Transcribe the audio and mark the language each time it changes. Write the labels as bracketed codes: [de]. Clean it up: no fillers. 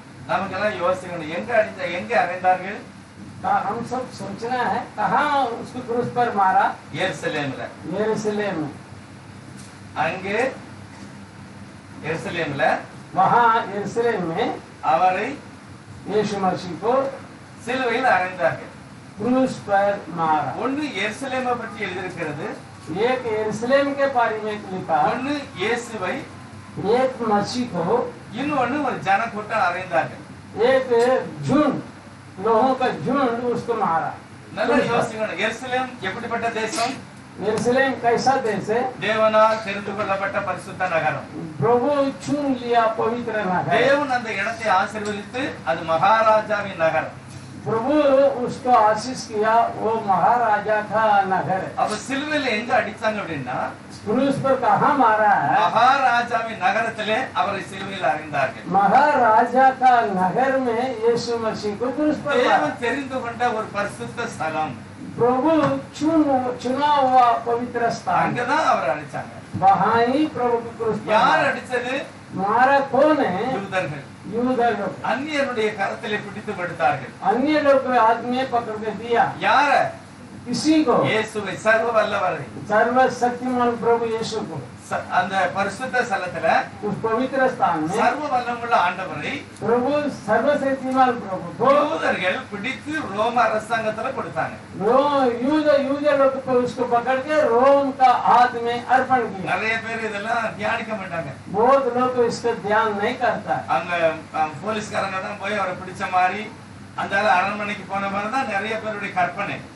[ta] நமக்கெல்லாம் யோசிக்கணும், எங்க அறைந்தார்கள்? [hi] हम सब सोचना है कहाँ उसको क्रूस पर मारा। [ta] எருசலேம்ல. [hi] यरूशलेम में। [ta] அங்கே எருசலேம்ல [hi] वहाँ यरूशलेम में [ta] அவரை [hi] यीशु मसीह को [ta] சிலுவையில் அறைந்தார்கள். [hi] क्रूस पर मारा। [ta] ஒன்னு எருசலேமை பற்றி எழுதியிருக்கிறது, [hi] एक यरूशलेम के बारे में लिखा, [ta] ஒன்னு இயேசுவை, [hi] एक मसीह को, [ta] இன்னொன்னு ஒரு ஜனக்கூட்டம் அறைந்தார்கள். [hi] एक झुंड लोगों का झुंड उसको मारा। [ta] நல்லா யோசிக்கணும், எருசலேம் எப்படிப்பட்ட தேசம்? [hi] यरूशलेम कैसा देश है? [ta] தேவனால் தெரிந்து கொள்ளப்பட்ட பரிசுத்த நகரம். [hi] प्रभु चुन लिया पवित्र नगर। [ta] தேவன் அந்த இடத்தை ஆசீர்வதித்து அது மகாராஜாவின் நகரம். [hi] प्रभु उसको आशीष किया, वो महाराजा का नगर है। [ta] அப்ப சிலுவையில எங்க அடிச்சாங்க அப்படின்னா [hi] क्रूस पर कहाँ मारा है? [ta] மகாராஜாவின் நகரத்திலே அவரை சிலுவையில் அறைந்தார்கள். [hi] महाराजा का नगर में यीशु मसीह को क्रूस पर मारा। [ta] தேவன் தெரிந்து கொண்ட ஒரு பரிசுத்த ஸ்தலம். [hi] प्रभु चुना हुआ पवित्र स्थान, [ta] அங்கதான் அவர் அடிச்சாங்க. [hi] वहाँ ही प्रभु को क्रूस पर [ta] யார் [hi] मारा। [ta] அடிச்சது? [hi] मारा कौन है? [ta] யூதர்கள். [hi] यूदा लोग। [ta] அந்நியருடைய கரத்திலே பிடித்து படுத்தார்கள். [hi] अन्य लोग आदमी पकड़ के दिया। [ta] யார? [hi] किसी को? [ta] இயேசுவை, சர்வ வல்லவரை. [hi] सर्वशक्तिमान प्रभु यीशु को [ta] அந்த பரிசுத்த ஸ்தலத்துல [hi] उस पवित्र स्थान में [ta] சர்வ வல்லமுள்ள ஆண்டவரை [hi] प्रभु सर्वशक्तिमान प्रभु को [ta] யூதர்கள் பிடித்து ரோம அரசாங்கத்துல கொடுத்தாங்க. [hi] यूदा लोग को उसको पकड़ के रोम का हाथ में अर्पण किया। [ta] நிறைய பேர் இதெல்லாம் தியானிக்க மாட்டாங்க. [hi] बहुत लोग इसका ध्यान नहीं करता। [ta] அங்க போலீஸ்காரங்க தான் போய் அவரை பிடிச்ச மாதிரி அந்த அரண்மனைக்கு போன மாதிரி தான் நிறைய பேருடைய கற்பனை.